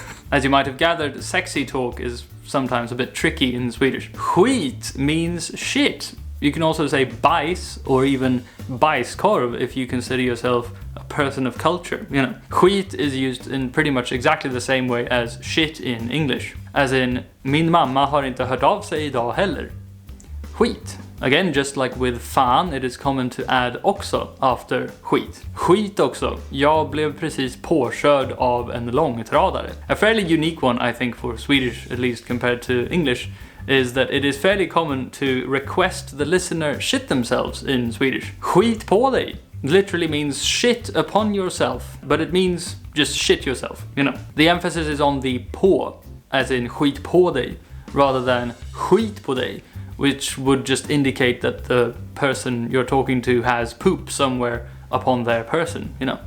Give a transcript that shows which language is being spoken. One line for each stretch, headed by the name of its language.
English: As you might have gathered, sexy talk is sometimes a bit tricky in Swedish. Skit means shit. You can also say bajs or even bajskorv if you consider yourself a person of culture, you know. Skit is used in pretty much exactly the same way as shit in English. As in,
Swedish: min mamma har inte hört av sig idag heller. Skit.
English: Again, just like with fan, it is common to add också after skit.
Swedish: Skit också. Jag blev precis påkörd av en långtradare.
English: A fairly unique one, I think, for Swedish, at least compared to English, is that it is fairly common to request the listener shit themselves in Swedish.
Swedish: Skit på dig
English: literally means shit upon yourself, but it means just shit yourself, you know. The emphasis is on the på, as in
Swedish: skit på dig,
English: rather than skit på dig, which would just indicate that the person you're talking to has poop somewhere upon their person, you know.